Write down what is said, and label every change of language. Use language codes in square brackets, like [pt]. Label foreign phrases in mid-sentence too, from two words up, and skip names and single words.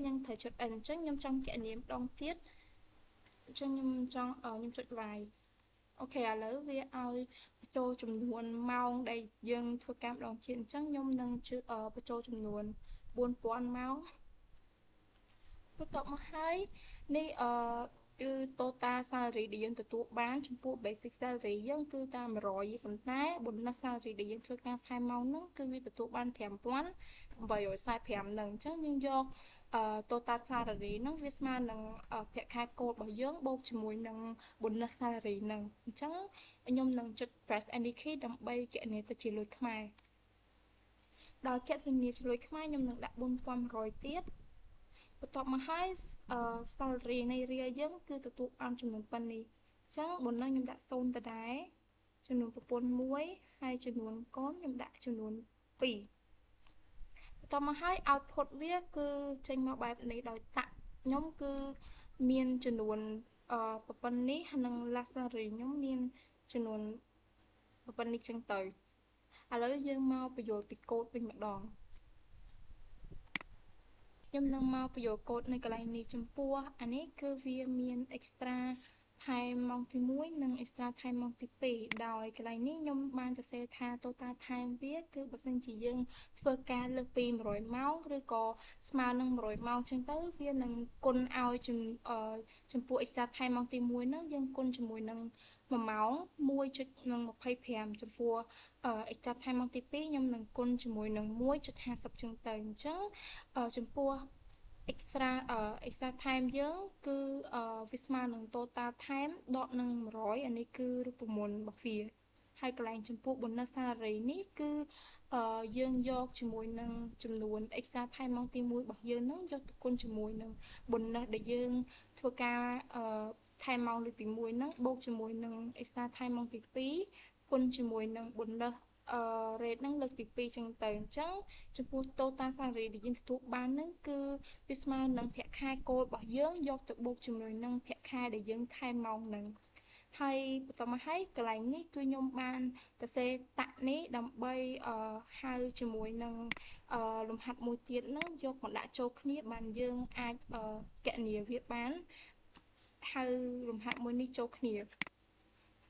[km] យើងត្រូវចុច N អញ្ចឹងខ្ញុំចង់គណនាម្ដងទៀតអញ្ចឹងខ្ញុំចុច Y អូខេឥឡូវវាឲ្យបញ្ចូលចំនួនម៉ោងដែលយើងធ្វើការម្ដងទៀតអញ្ចឹងខ្ញុំនឹងបញ្ចូលចំនួន4000ម៉ោងបន្ទាប់មកហើយនេះគឺ [en] total salary [km] ដែលយើងទទួលបានចំពោះ [en] basic salary [km] យើងគឺតាម100ប៉ុន្តែ [en] bonus salary [km] ដែលយើងធ្វើការថែមម៉ោងហ្នឹងគឺវាទទួលបាន 5845ហ្នឹងអញ្ចឹងយើងយក [en] total salary [km] ហ្នឹងវាស្មើនឹងប្រាក់ខែគោលរបស់យើងបូកជាមួយនឹង [en] bonus salary [km] ហ្នឹងអញ្ចឹងខ្ញុំនឹងចុច [en] press any key [km] ដើម្បីគណនាទៅជាលុយខ្មែរដោយគណនាជាលុយខ្មែរខ្ញុំនឹងដាក់4100ទៀតបន្ទាប់មកហើយsalary នៃ រៀលយើងគឺទទួលបានចំនួនប៉ុណ្នេះអញ្ចឹងbonusខ្ញុំដាក់0ដដែលចំនួនប្រពន្ធ1ហើយចំនួនកូនខ្ញុំដាក់ចំនួន2បន្ទាប់មកហើយ output វាគឺចេញមកបែបនេះដោយតាក់ខ្ញុំគឺមានចំនួនប៉ុណ្នេះនិង [en] last salary [km] ខ្ញុំមានចំនួនប៉ុណ្នេះចឹងទៅឥឡូវយើងមកបញ្យល់ពីកូដវិញម្ដង ខ្ញុំនឹងមកបញ្យល់កូដនៅកន្លែងនេះចំពោះអានេះគឺវាមាន extra ថែមម៉ោងទី1និង extra ថែមម៉ោងទី2ដោយកន្លែងនេះខ្ញុំបានសរសេរថា total ថែមវាគឺបើសិនជាយើងធ្វើការលើសពី100ម៉ោងឬក៏ស្មើនឹង100ម៉ោងចឹងទៅវានឹងគុណ ឲ្យចំពោះ extra ថែមម៉ោងទី1ហ្នឹងយើងគុណជាមួយនឹង1ម៉ោង 1.25 ចំពោះextra ថែមម៉ោងទី2ខ្ញុំនឹងគុណជាមួយនឹង 1.50 ចឹងទៅអញ្ចឹងចំពោះ [en] extra time [km] យើងគឺវាស្មើនឹង [en] total time [km] ដកនឹង100អានេះគឺរូបមន្តរបស់វាហើយកន្លែងចំពោះ [en] bonus salary [km] នេះគឺយើងយកជាមួយនឹងចំនួន [en] extra time [km] ម៉ោងទី1របស់យើងហ្នឹង យកទៅគុណជាមួយនឹង bonus ដែលយើងធ្វើការថែមម៉ោងលើកទី1ហ្នឹងបូកជាមួយនឹង [en] extra time [km] ម៉ោងទី2គុណ ជាមួយនឹង [en] bonus rate [km] ហ្នឹងលើកទី2ចឹងទៅអញ្ចឹងចំពោះ [en] total salary [km] ដែលយើងទទួលបានហ្នឹងគឺវាស្មើនឹងប្រាក់ខែគោលរបស់យើងយកទៅបូកជាមួយនឹងប្រាក់ខែដែលយើងថែមម៉ោងហ្នឹងហើយបន្តមកហើយកន្លែងនេះគឺខ្ញុំបានសរសេរតាក់នេះដើម្បីហៅជាមួយនឹងលំហាត់មួយទៀតហ្នឹងយកមកដាក់ចូលគ្នាបានយើងអាចគណនាវាបានហៅលំហាត់មួយនេះចូលគ្នា